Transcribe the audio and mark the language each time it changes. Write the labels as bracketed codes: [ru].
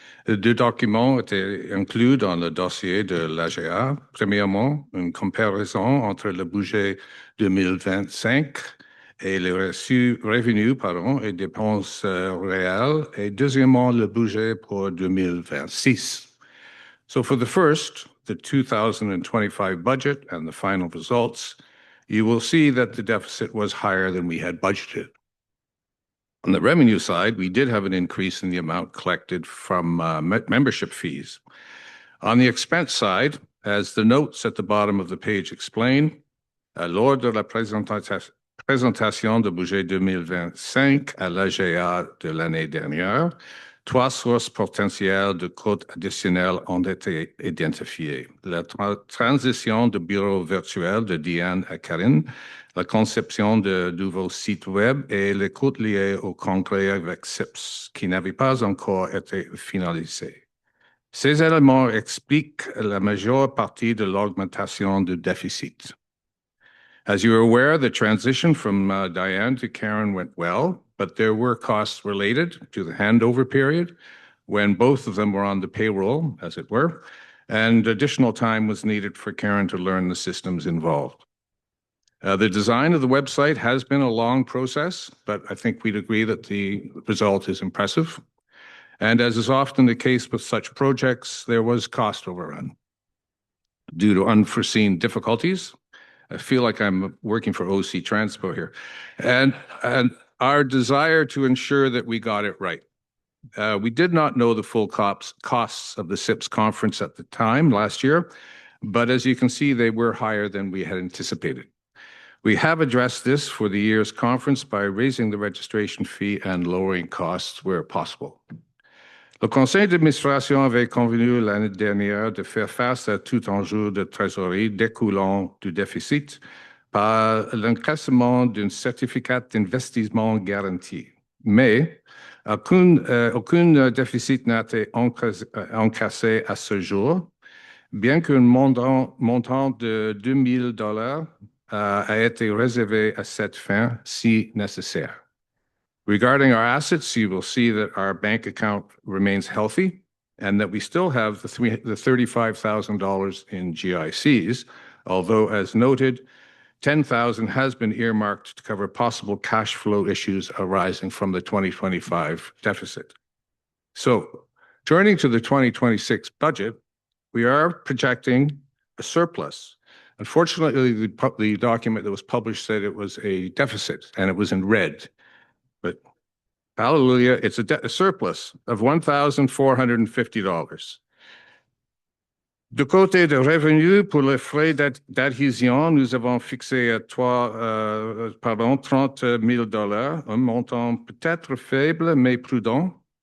[fr] Deux documents étaient inclus dans le dossier de l'AGA. Premièrement, une comparaison entre le budget 2025 et les revenus et dépenses réelles. Et deuxièmement, le budget pour 2026. [en] So for the first, the 2025 budget and the final results, you will see that the deficit was higher than we had budgeted. On the revenue side, we did have an increase in the amount collected from membership fees. On the expense side, as the notes at the bottom of the page explain, [fr] lors de la présentation du budget 2025 à l'AGA de l'année dernière, 3 sources potentielles de coûts additionnels ont été identifiées. La transition du bureau virtuel de Diane à Karine, la conception de nouveaux sites web et les coûts liés au congrès avec SIPS qui n'avaient pas encore été finalisés. Ces éléments expliquent la majeure partie de l'augmentation du déficit. [en] As you are aware, the transition from Diane to Karen went well, but there were costs related to the handover period when both of them were on the payroll, as it were, and additional time was needed for Karen to learn the systems involved. The design of the website has been a long process, but I think we'd agree that the result is impressive. And as is often the case with such projects, there was cost overrun due to unforeseen difficulties. I feel like I'm working for OC Transpo here. And our desire to ensure that we got it right. We did not know the full costs of the SIPS conference at the time last year, but as you can see, they were higher than we had anticipated. We have addressed this for the year's conference by raising the registration fee and lowering costs where possible. [fr] Le conseil d'administration avait convenu l'année dernière de faire face à tout enjeu de trésorerie découlant du déficit par l'encaissement d'un certificat d'investissement garanti. Mais aucun déficit n'a été encaissé à ce jour, bien qu'un montant de $2,000 a été réservé à cette fin si nécessaire. [en] Regarding our assets, you will see that our bank account remains healthy and that we still have the $35,000 in GICs, although as noted, $10,000 has been earmarked to cover possible cash flow issues arising from the 2025 deficit. So turning to the 2026 budget, we are projecting a surplus. Unfortunately, the document that was published said it was a deficit and it was in red. But hallelujah, it's a surplus of $1,450. [fr] Du côté des revenus, pour les frais d'adhésion, nous avons fixé à $30 000, un montant peut-être faible mais prudent.